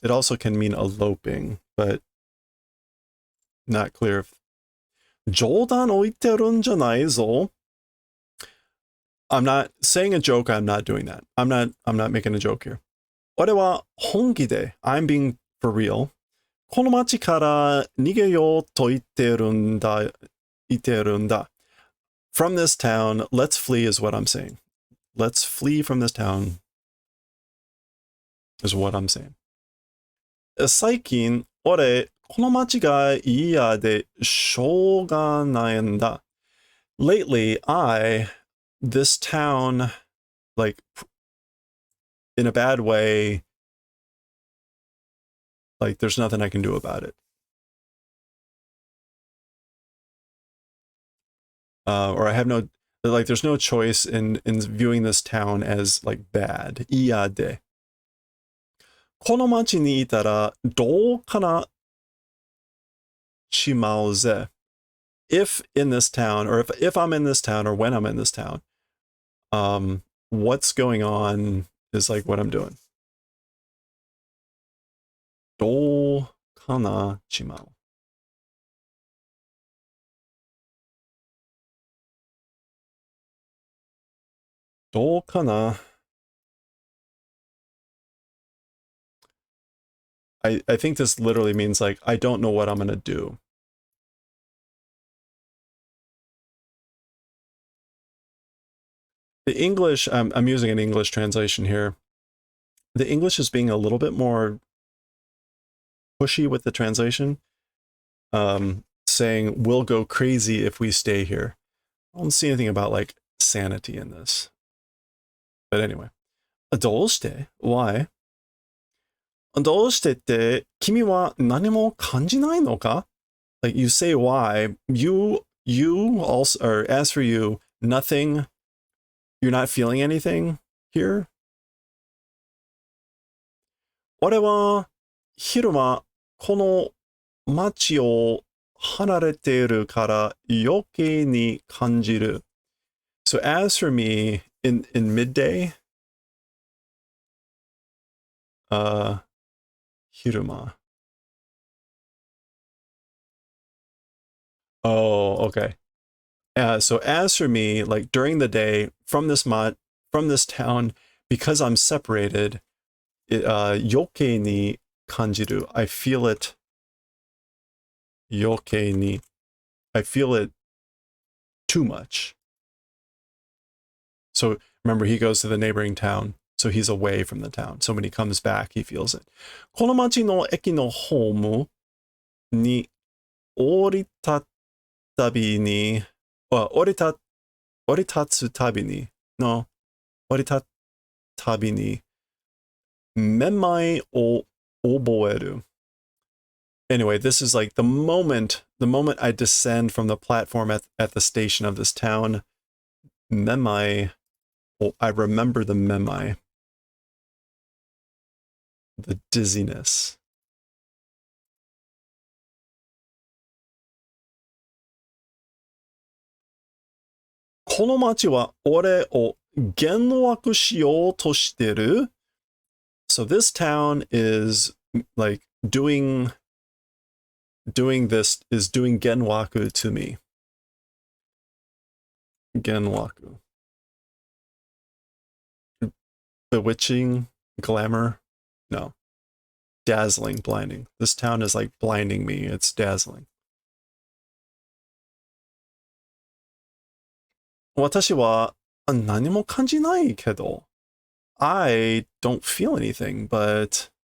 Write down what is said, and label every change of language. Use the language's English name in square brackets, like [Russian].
[English] It also can mean eloping, but not clear if 冗談を言ってるんじゃないぞ. I'm not saying a joke. I'm not doing that. I'm not making a joke here. 俺は本気で I'm being for real. [Japanese] この街から逃げようと言ってるんだ。 [English] From this town, let's flee is what I'm saying. Let's flee from this town is what I'm saying. [Japanese] 最近、俺、この街が嫌でしょうがないんだ. [English] Lately, this town, like, in a bad way, like, there's nothing I can do about it. Or I have there's no choice in viewing this town as, like, bad. [Japanese] 嫌で. この街にいたらどうかなしまうぜ. [English] If in this town, or if I'm in this town, or when I'm in this town, what's going on is like what I'm doing. [Japanese] どうかなしまう. どうかな? [English] I think this literally means like, I don't know what I'm gonna do. The English, I'm using an English translation here. The English is being a little bit more pushy with the translation, saying we'll go crazy if we stay here. I don't see anything about like sanity in this. But anyway, どうして? Why? [Japanese] どうしてって君は何も感じないのか? [English] Like you say why, you also, or as for you, nothing, you're not feeling anything here? [Japanese] 俺は昼間この街を離れているから余計に感じる. [English] So as for me, in midday, 昼間. Oh, okay. So as for me, like during the day, from this town, because I'm separated, 余計に感じる. I feel it. 余計に. I feel it too much. So remember, he goes to the neighboring town, so he's away from the town. So when he comes back, he feels it. [Japanese] この町の駅のホームに降りたたびに、降り立つたびに、no, 降り立つたびに、めまいを覚える. [English] Anyway, this is like the moment I descend from the platform at the station of this town, memai, I remember the memai, the dizziness. [Japanese] この街は俺を幻惑しようとしてる? [English] So this town is like doing this, is doing genwaku to me. Genwaku. Bewitching, glamour? No. Dazzling, blinding. This town is like blinding me. It's dazzling. [Japanese] 私は何も感じないけど. [English] I don't feel anything, but...